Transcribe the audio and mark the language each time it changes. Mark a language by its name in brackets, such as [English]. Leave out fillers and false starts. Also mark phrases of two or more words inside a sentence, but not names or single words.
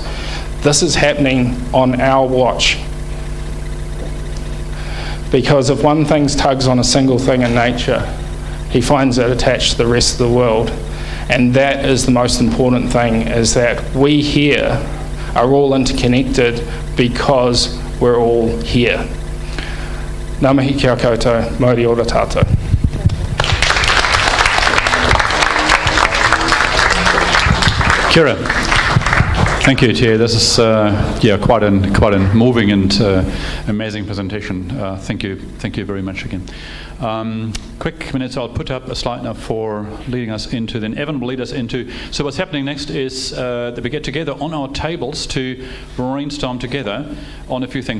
[English] This is happening on our watch. Because if one thing tugs on a single thing in nature, he finds it attached to the rest of the world. And that is the most important thing, is that we here are all interconnected because we're all here. [Māori] Ngā mihi kia koutou, mauri ora tātou. Kia ora. [English] Thank you, Chair. This is quite a moving and amazing presentation. Thank you very much again. Quick minutes. I'll put up a slide now for leading us into. Then Evan will lead us into. So what's happening next is that we get together on our tables to brainstorm together on a few things.